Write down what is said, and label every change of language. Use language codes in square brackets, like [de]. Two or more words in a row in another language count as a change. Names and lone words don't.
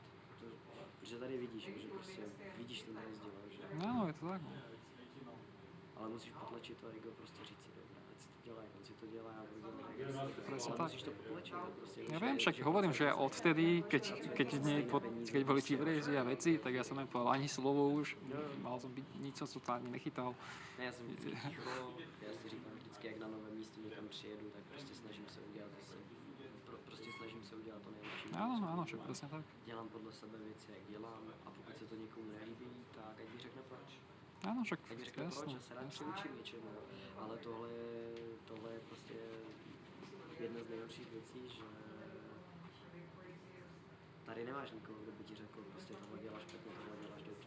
[cs] Že tady vidíš, že prostě vidíš ten rozdíl, že? No, je to tak. Ale musíš potlačit to ego, prostě říct si, dobré, ať si to dělá, jak on si to dělá, já budu dělat, ale musíš to potlačit. Prostě, [sk] ja viem, však hovorím, že odvtedy, keď boli čivrezi a veci, tak ja som nepovedal ani slovo už, mal som byť, nič som to ani nechytal. [cs] Ne, já jsem vždycky ticho, já si říkám vždycky, jak na novém místě někam přijedu, tak prostě snažím se udělat zase. Prostě snažím se udělat to nejlepší. [sk] Áno, však presne tak. [cs] Dělám podle sebe věci, jak dělám, a pokud se to někomu nelíbí, tak ať mi řekne proč. [sk] Áno, však [cs] ať mi řekne proč, já se rád přiučím něčemu, ale tohle je prostě jedna z nejlepších věcí, že tady nemáš nikoho, kdo by ti řekl, prostě tohle děláš špatně, tohle děláš dobře.